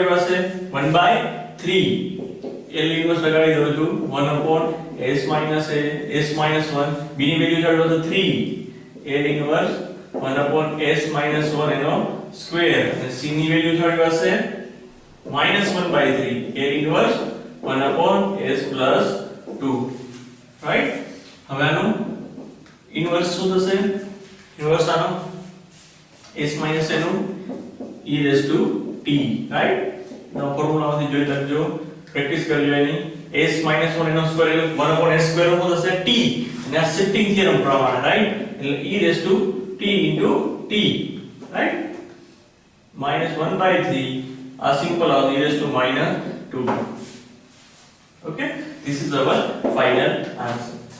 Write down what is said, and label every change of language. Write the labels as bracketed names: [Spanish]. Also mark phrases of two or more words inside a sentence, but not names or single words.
[Gujarati] આપણી પાસે 1/3 l ઇન્વર્સ લગાડી દઉં છું [English] 1 upon s minus a s minus 1 [Gujarati] b ની વેલ્યુ ચાલો તો 3 l ઇન્વર્સ [English] 1 upon s minus 1 [Gujarati] એનો સ્ક્વેર અને c ની વેલ્યુ છે આપણી પાસે -1/3 l ઇન્વર્સ [English] 1 upon s plus 2 [Gujarati] રાઈટ હવે આનું ઇન્વર્સ શું થશે ઇન્વર્સ આનો [English] s minus a [Gujarati] નું [English] e raised to t [Gujarati] રાઈટ નો ફોર્મ્યુલામાંથી જોઈ લખજો પ્રેક્ટિસ કરજો એની [English] s minus 1 [Gujarati] એનો સ્ક્વેર એટલે [English] 1 upon s [Gujarati] સ્ક્વેર નું થશે t અને આ [English] shifting theorem [Gujarati] પ્રમાણે રાઈટ એટલે [English] e raised to t into t [Gujarati] રાઈટ -1/3 આ સિમ્પલ આવશે [English] e raised to -2 okay this is our final answer